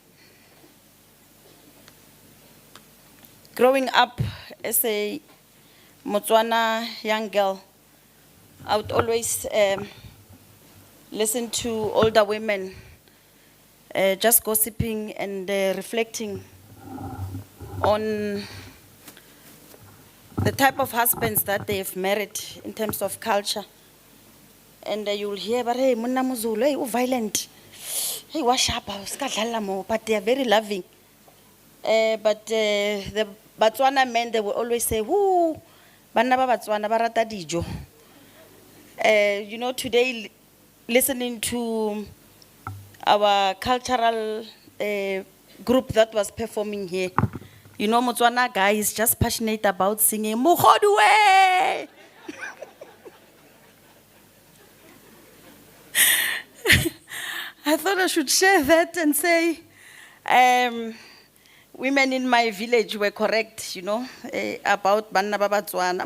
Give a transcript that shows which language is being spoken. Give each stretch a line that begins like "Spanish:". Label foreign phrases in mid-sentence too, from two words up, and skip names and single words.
English: Growing up as a Motswana young girl, I would always listen to older women just gossiping and reflecting on the type of husbands that they've married in terms of culture. And you'll hear, but hey,
Tswana: monna muzulu,
English: hey, violent. Hey, wash up, but they are very loving. But the Batswana men, they will always say, woo,
Tswana: banna ba Batswana ba rata dijo.
English: You know, today, listening to our cultural group that was performing here, you know, Motswana guy is just passionate about singing, Mogodwe! I thought I should share that and say, women in my village were correct, you know, about
Tswana: Banna Babatswana.